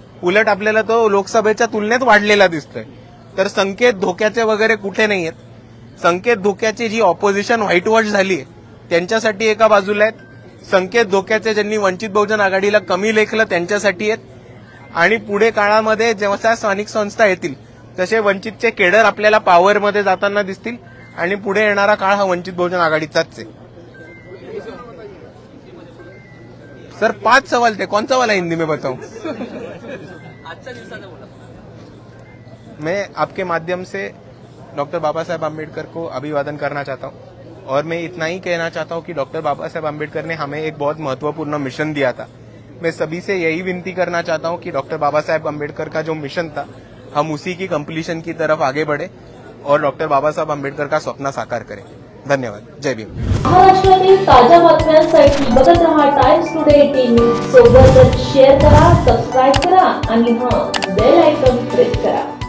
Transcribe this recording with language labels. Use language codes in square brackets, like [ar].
[mr] उलट आपल्याला तो लोकसभेच्या तुलनेत वाढलेला दिसतोय. तर संकेत धोक्याचे वगैरे कुठे नाही आहेत. संकेत धोक्याची जी ऑपोजिशन व्हाईट वॉश झाली त्यांच्यासाठी एका बाजूला आहेत, संकेत धोक्याचे ज्यांनी वंचित बहुजन आघाडीला कमी लेखलं त्यांच्यासाठी आहेत आणि पुढे काळामध्ये जेव्हा स्थानिक संस्था येतील तसे वंचितचे केडर आपल्याला पॉवरमध्ये जाताना दिसतील आणि पुढे येणारा काळ हा वंचित बहुजन आघाडीचाच आहे. [hi] सर 5 सवाल थे, कौन सा वाला हिंदी में बताऊं? [mr] आजच्या दिवसाचा बोला. [hi] मैं आपके माध्यम से डॉक्टर बाबा साहेब आम्बेडकर को अभिवादन करना चाहता हूं और मैं इतना ही कहना चाहता हूं कि डॉक्टर बाबा साहेब आम्बेडकर ने हमें एक बहुत महत्वपूर्ण मिशन दिया था. मैं सभी से यही विनती करना चाहता हूं कि डॉक्टर बाबा साहेब आम्बेडकर का जो मिशन था हम उसी की कंप्लीशन की तरफ आगे बढ़े और डॉक्टर बाबा साहेब आम्बेडकर का स्वप्न साकार करें. धन्यवाद. जय भीम. [mr] महाराष्ट्रातील ताज्या बातम्यांसाठी बघत रहा टाइम्स टुडे टीव्ही. सोबतच शेअर करा, सबस्क्राईब करा आणि बेल आयकॉन प्रेस करा.